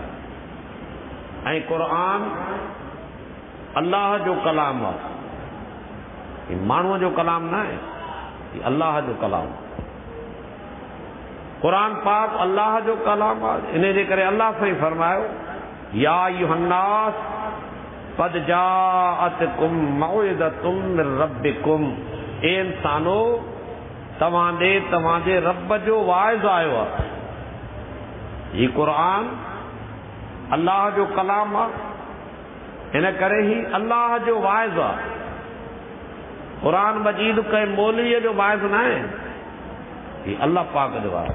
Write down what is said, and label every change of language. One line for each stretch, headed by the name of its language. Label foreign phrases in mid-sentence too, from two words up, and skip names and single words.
Sindhi: ऐं क़ुरान अल्लाह जो कलाम आहे, ये माण्हूअ जो कलाम न आहे, ये अल्लाह जो कलाम। क़ुरान पाक अल्लाह जो कलाम आहे। इन जे करे अल्लाह साईं फरमायो,
Arabic: يا أيها الناس قد جاءتكم موعظة من ربكم,
Sindhi: ए इंसानो तव्हांजे रब जो वाइज़ आयो आहे। ये क़ुरान अल्लाह जो कलाम आहे, इन करे ही अल्लाह जो वाइज़ आहे। क़ुरान मजीद कंहिं मौलवीअ जो वाइज़ न आहे, ही अल्लाह पाक जो आहे।